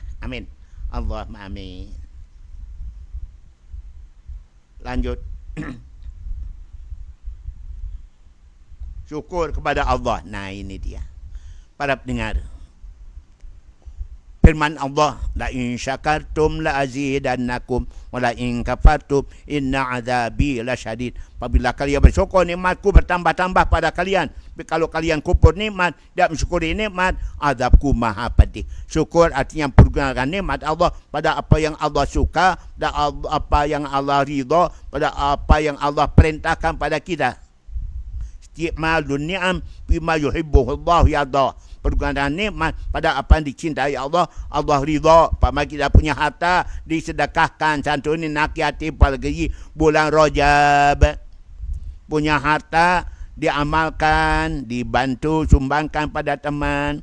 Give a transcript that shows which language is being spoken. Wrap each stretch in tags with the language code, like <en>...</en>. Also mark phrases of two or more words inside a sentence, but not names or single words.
<id>Amin.</id> <ar>اللهم آمين.</ar> <id>Lanjut. Syukur kepada Allah. Nah ini dia. Para pendengar. Firman Allah.</id> <ar>لئن شكرتم لأزيدنكم. ولئن كفرتم إن عذابي لشديد.</ar> <id>Apabila kalian bersyukur, nikmatku bertambah-tambah pada kalian. Tapi kalau kalian kufur nikmat, tidak mensyukuri nikmat, azabku maha pedih. Syukur artinya pergunakan nikmat Allah pada apa yang Allah suka, pada apa yang Allah ridha, pada apa yang Allah perintahkan pada kita.</id> <ar>استعمال النعم بما يحبه الله يرضى.</ar> <id>Pergunakan nikmat pada apa yang dicintai Allah, Allah ridha. Pada kita punya harta disedekahkan, santuni nak yatim apalagi bulan Rajab. Punya harta diamalkan, dibantu, sumbangkan pada teman.</id>